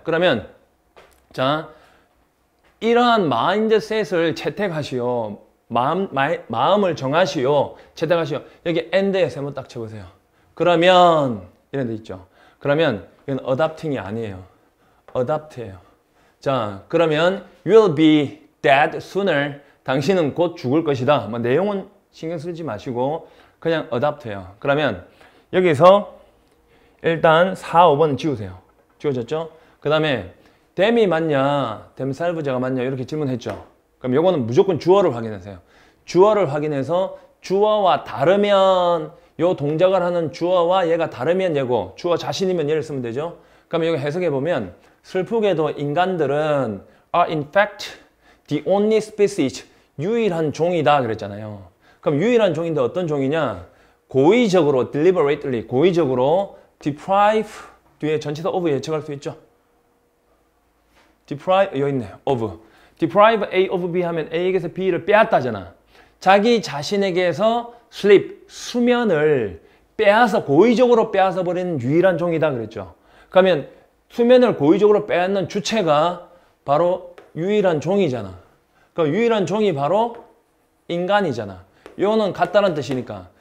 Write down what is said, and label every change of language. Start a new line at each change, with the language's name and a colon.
Korean: 그러면 자, 이러한 마인드셋을 채택하시오. 마음을 정하시오. 채택하시오. 여기 and에 세모 딱 쳐보세요. 그러면 이런 데 있죠. 그러면 이건 adopting이 아니에요. adopt예요. 자, 그러면
English: you'll be dead sooner.
Korean: 당신은 곧 죽을 것이다. 뭐 내용은 신경 쓰지 마시고 그냥 adopt예요. 그러면 여기서 일단 4, 5번 지우세요. 지워졌죠? 그 다음에 them이 맞냐, themselves가 맞냐 이렇게 질문했죠. 그럼 요거는 무조건 주어를 확인하세요. 주어를 확인해서 주어와 다르면 요 동작을 하는 주어와 얘가 다르면 얘고 주어 자신이면 얘를 쓰면 되죠. 그럼 여기 해석해 보면 슬프게도 인간들은
English: are in fact the only species
Korean: 유일한 종이다 그랬잖아요. 그럼 유일한 종인데 어떤 종이냐? 고의적으로 deliberately 고의적으로 deprive 뒤에 전치사 of 예측할 수 있죠. deprive 여기 있네. of deprive A of B 하면 A에게서 B를 빼앗다잖아. 자기 자신에게서 sleep, 수면을 빼앗아 고의적으로 빼앗아 버리는 유일한 종이다 그랬죠. 그러면 수면을 고의적으로 빼앗는 주체가 바로 유일한 종이잖아. 그럼 유일한 종이 바로 인간이잖아. 이거는 같다는 뜻이니까.